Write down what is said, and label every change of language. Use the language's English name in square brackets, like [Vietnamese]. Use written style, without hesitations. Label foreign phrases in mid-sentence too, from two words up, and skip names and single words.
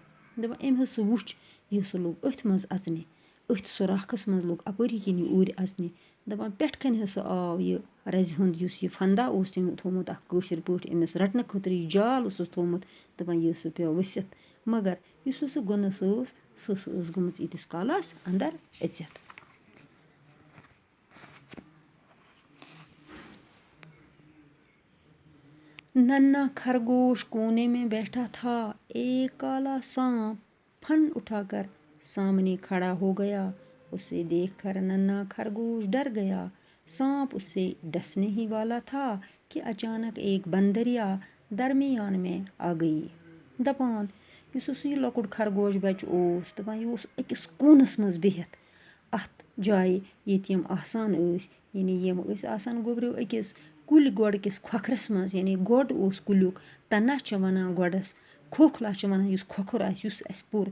[Kashmiri] दपान अम हस वुच यह हस लोग अथ मज अचने, अथ सुराखस मज लोग अपरी किन ऊर अचने। दपान पेट कन हस आव यह रज़ हुंद युस यह फंदा तम थोमुत अख कशर पठ अमिस रटन खतर यह जाल उसस थोमुत, दपान यह हस पे वसित, मगर युस सह गुनस सह गमच यीतिस कालस अंदर अचित। [Urdu] ننھا خرگوش کونے میں بیٹھا تھا. ایک کالا سانپ پھن اٹھا کر سامنے کھڑا ہو گیا. اسے دیکھ کر ننھا خرگوش ڈر گیا. سانپ اس سے ڈسنے ہی والا تھا کہ اچانک ایک بندریا درمیان میں آ گئی. [Kashmiri] दपान युस यह लकुट खरगोश बच दपान यह अकिस कूनस मज बिहित अत जाए ये यम आसान यानी यम आसान गोबरियो अकिस कुल गोड़ किस खोखरस मज, यानी गोड़ कुलुक तना च वनान गोड़स, खोखला च वनान युस खोखर आस युस अस पुर।